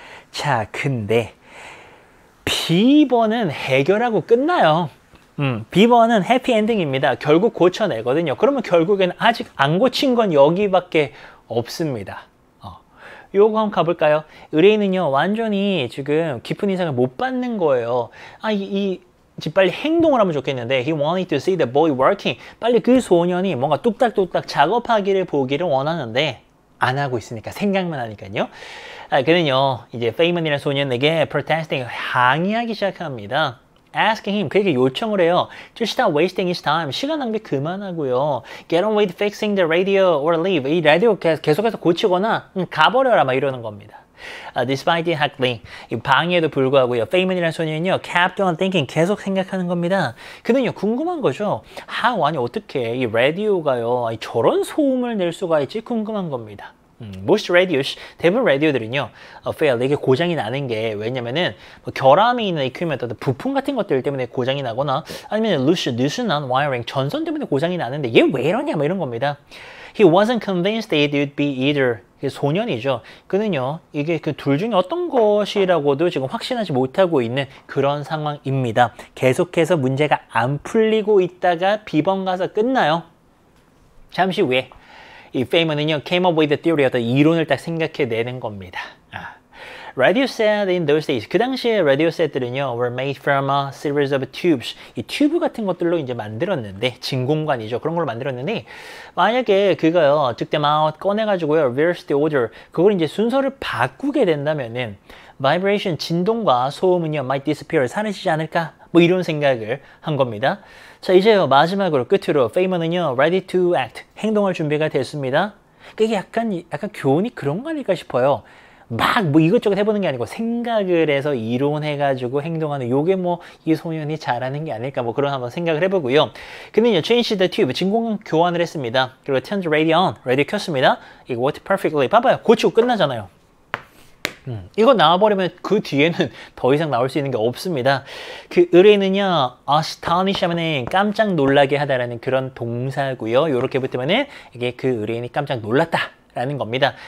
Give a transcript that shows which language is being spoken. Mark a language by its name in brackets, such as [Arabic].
[Korean] 자, 근데 B번은 해결하고 끝나요. B번은 해피엔딩입니다. 결국 고쳐내거든요. 그러면 결국에는 아직 안 고친 건 여기밖에 없습니다. 요거 한번 가볼까요? 의뢰인은요, 완전히 지금 깊은 인상을 못 받는 거예요. 빨리 행동을 하면 좋겠는데 [English] he wanted to see the boy working. [Korean] 빨리 그 소년이 뭔가 뚝딱뚝딱 작업하기를 보기를 원하는데 안 하고 있으니까, 생각만 하니까요. 그는요, 이제 페이먼이라는 소년에게 protesting, 항의하기 시작합니다. [English] Asking him, [Korean] 그에게 요청을 해요. [English] To stop wasting his time. [Korean] 시간 낭비 그만하고요. [English] Get on with fixing the radio or leave. [Korean] 이 라디오 계속해서 고치거나 가버려라 막 이러는 겁니다. [English] Despite the heckling, [Korean] 이 방해에도 불구하고요. 페이먼이라는 소년은요, [English] kept on thinking, [Korean] 계속 생각하는 겁니다. 그는요, 궁금한 거죠. 어떻게 이 라디오가요, 저런 소음을 낼 수가 있지? 궁금한 겁니다. [English] Most radios, [Korean] 대부분 라디오들은요, fail, 이게 고장이 나는 게 왜냐면은 뭐 결함이 있는 equipment, 어떤 부품 같은 것들 때문에 고장이 나거나 아니면 loosen한 wiring, 전선 때문에 고장이 나는데 얘 왜 이러냐 뭐 이런 겁니다. [English] He wasn't convinced it would be either. [Korean] 소년이죠. 그는요, 이게 그 둘 중에 어떤 것이라고도 지금 확신하지 못하고 있는 그런 상황입니다. 계속해서 문제가 안 풀리고 있다가 B번 가서 끝나요. 잠시 후에 이 페이먼은요, [English] came up with the theory, [Korean] 어떤 이론을 딱 생각해내는 겁니다. [English] Radio set in those days, [Korean] 그 당시에 [English] radio set들은요, were made from a series of tubes. [Korean] 이 튜브 같은 것들로 이제 만들었는데, 진공관이죠. 그런 걸로 만들었는데, 만약에 그거요, [English] took them out, [Korean] 꺼내가지고요, [English] reverse the order, [Korean] 그걸 이제 순서를 바꾸게 된다면은, vibration, 진동과 소음은요, [English] might disappear, [Korean] 사라지지 않을까? 뭐 이런 생각을 한 겁니다. 자, 이제요, 마지막으로 끝으로, 페이먼은요, [English] ready to act, [Korean] 행동할 준비가 됐습니다. 그게 약간 교훈이 그런 거 아닐까 싶어요. 막 뭐 이것저것 해보는 게 아니고 생각을 해서 이론해가지고 행동하는 요게 뭐 이 소년이 잘하는 게 아닐까 뭐 그런 한번 생각을 해보고요. 근데요, [English] change the tube, [Korean] 진공 교환을 했습니다. 그리고 [English] turn the radio on, [Korean] 라디오 켰습니다. 이거 [English] worked perfectly. [Korean] 봐봐요, 고치고 끝나잖아요. 이거 나와버리면 그 뒤에는 더 이상 나올 수 있는 게 없습니다. 그 의뢰는요, astonish 하면은 깜짝 놀라게 하다라는 그런 동사고요. 요렇게 붙으면은 이게 그 의뢰인이 깜짝 놀랐다 라는 겁니다.